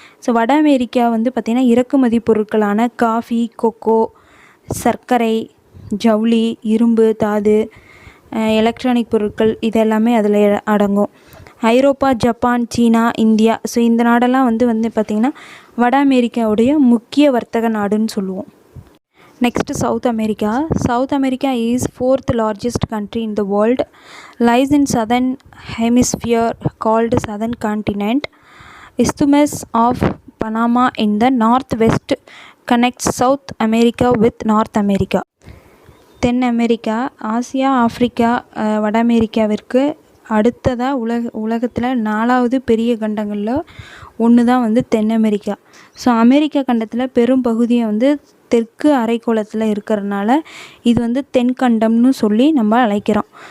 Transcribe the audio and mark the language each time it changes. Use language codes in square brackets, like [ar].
[ta] So வட America வந்து பார்த்திங்கன்னா இறக்குமதி பொருட்களான காஃபி, கொக்கோ, சர்க்கரை, ஜவுளி, இரும்பு, தாது, எலக்ட்ரானிக் பொருட்கள் இதெல்லாமே அதில் அடங்கும். ஐரோப்பா, ஜப்பான், சீனா, இந்தியா, ஸோ இந்த நாடெல்லாம் வந்து பார்த்திங்கன்னா வட அமெரிக்காவுடைய முக்கிய வர்த்தக நாடுன்னு சொல்லுவோம். [en] Next South America. South America is 4th largest country in the world, lies in southern hemisphere called southern continent. Isthmus of Panama in the northwest connects South America with North America. [ta] Then America, Asia, Africa, வட அமெரிக்காவிற்கு அடுத்ததாக உலகத்தில் 4வது பெரிய கண்டங்களில் ஒன்று தான் வந்து தென் America. So America கண்டத்தில் பெரும் பகுதியை வந்து தெற்கு அரைக்கோளத்தில் இருக்கிறதுனால இது வந்து தென்கண்டம்னு சொல்லி நம்ம அழைக்கிறோம்.